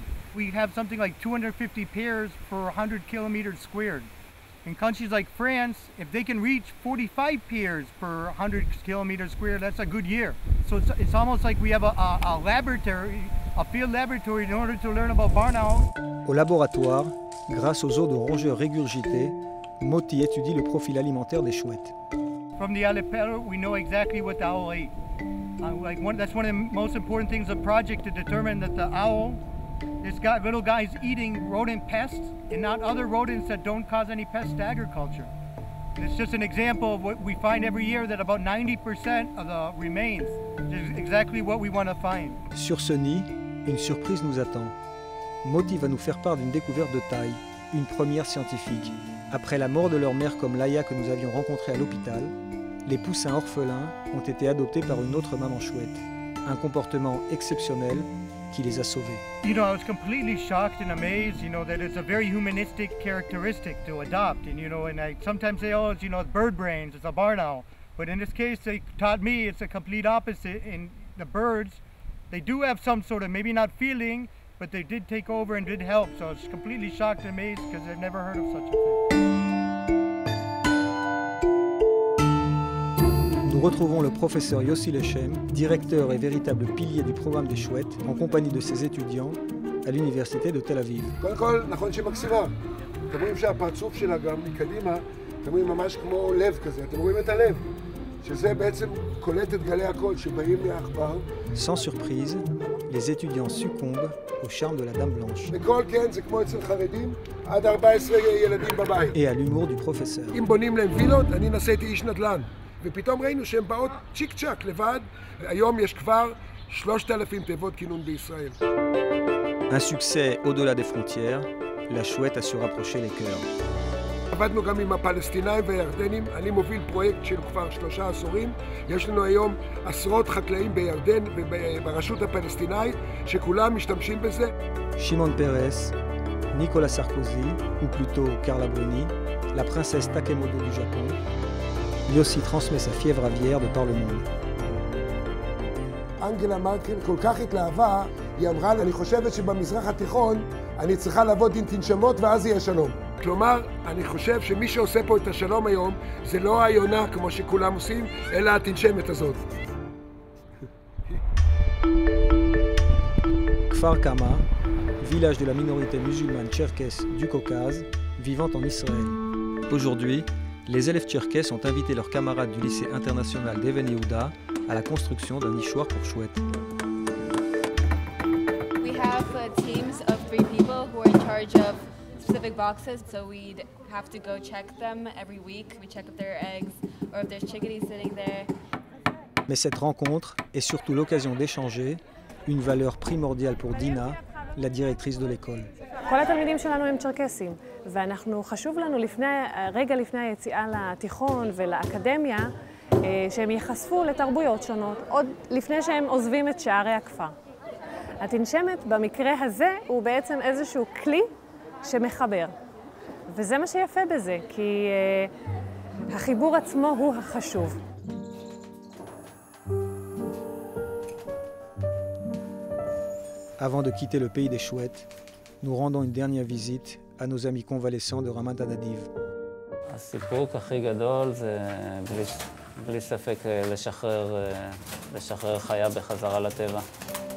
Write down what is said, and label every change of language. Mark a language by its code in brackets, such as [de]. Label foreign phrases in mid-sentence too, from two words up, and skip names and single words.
[en] We have something like 250 pairs per 100 kilometers squared. In countries like France, if they can reach 45 pairs per 100 kilometers squared, that's a good year. So it's almost like we have a laboratory, a field laboratory in order to learn about barn owls. [fr] Au laboratoire, grâce aux os de rongeurs régurgités, Moti étudie le profil alimentaire des chouettes. [en] From the alipello, we know exactly what the owl ate. That's one of the most important things of the project, to determine that the owl, this little guy is eating rodent pests and not other rodents that don't cause any pests to agriculture. And it's just an example of what we find every year, that about 90% of the remains is exactly what we want to find. [fr] Sur ce nid, une surprise nous attend. Moti va nous faire part d'une découverte de taille, une première scientifique. Après la mort de leur mère comme Laïa que nous avions rencontrée à l'hôpital, les poussins orphelins ont été adoptés par une autre maman chouette. Un comportement exceptionnel qui les a sauvés. [en] You know, I was completely shocked and amazed, you know, that it's a very humanistic characteristic to adopt. And, you know, and I sometimes say, oh, it's, you know, it's bird brains, it's a barn owl. But in this case, they taught me it's a complete opposite. In the birds, they do have some sort of, maybe not feeling, but they did take over and did help. So I was completely shocked and amazed because I've never heard of such a thing. [fr] Nous retrouvons le professeur Yossi Lechem, directeur et véritable pilier du programme des chouettes, en compagnie de ses étudiants à l'université de Tel Aviv. [he] קודם כל, נכון שהיא מקסימה. אתם רואים שהפרצוף שלה גם מקדימה, אתם רואים ממש כמו לב כזה, אתם רואים את הלב, שזה בעצם קולט את גלי הקול שבאים מהעכבר. [fr] Sans surprise, les étudiants succombent au charme de la Dame Blanche [he] בקול, כן, זה כמו אצל חרדים, עד 14 ילדים בבית. [fr] et à l'humour du professeur. [he] אם בונים להם וילות, אני נסעתי איש נדל"ן. ופתאום ראינו שהן באות צ'יק צ'ק לבד. היום יש כבר 3,000 תיבות כינון בישראל. [fr] Un succès au-delà des frontières, la chouette a su rapprocher les cœurs. [he] עבדנו גם עם הפלסטינאים והירדנים. אני מוביל פרויקט של כבר 3 עשורים. יש לנו היום עשרות חקלאים בירדן וברשות הפלסטינאית שכולם משתמשים בזה. [fr] Shimon Peres, Nicolas Sarkozy, ou plutôt Carla Bruni, la princesse Takemoto du Japon, Yossi transmet sa fièvre aviaire de par le monde. [he] אנגלה מרקל כל כך התלהבה, היא אמרה לי, אני חושבת שבמזרח התיכון אני צריכה לעבוד עם תנשמות ואז יהיה שלום. כלומר, אני חושב שמי שעושה פה את השלום היום זה לא היונה כמו שכולם עושים, אלא התנשמת הזאת. [fr] Kfar Kama, village de la minorité musulmane tcherkesse du Caucase, vivant en Israël. Aujourd'hui, les élèves tcherkesses ont invité leurs camarades du lycée international d'Even Yehuda à la construction d'un nichoir pour chouettes. [en] We have teams of 3 people who are in charge of specific boxes, so we have to go check them every week. We check if there are eggs or if there's chickadees sitting there. [fr] Mais cette rencontre est surtout l'occasion d'échanger, une valeur primordiale pour Dina, la directrice de l'école. [he] כל התלמידים שלנו הם צ'רקסים, ואנחנו חשוב לנו רגע לפני היציאה לתיכון ולאקדמיה, שהם ייחשפו לתרבויות שונות, עוד לפני שהם עוזבים את שערי הכפר. התנשמת במקרה הזה הוא בעצם איזשהו כלי שמחבר, וזה מה שיפה בזה, כי החיבור עצמו הוא החשוב. [fr] Avant de quitter le pays des chouettes, nous rendons une dernière visite à nos amis convalescents de Ramat Nadiv. [he] הסיפוק הכי גדול זה בלי ספק לשחרר חיה בחזרה לטבע.